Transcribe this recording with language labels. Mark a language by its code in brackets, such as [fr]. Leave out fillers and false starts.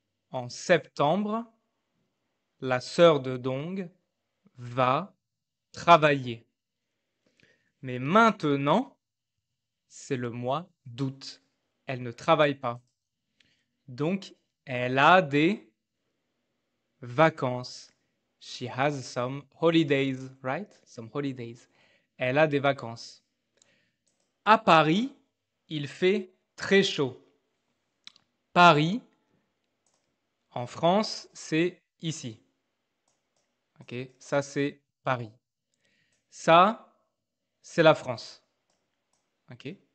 [fr] En septembre, la sœur de Dong va travailler. Mais maintenant, c'est le mois d'août. Elle ne travaille pas. Donc, elle a des vacances. [en] She has some holidays, right? Some holidays. [fr] Elle a des vacances. À Paris, il fait très chaud. Paris, en France, c'est ici. Ok, ça c'est Paris. Ça, c'est la France. Ok.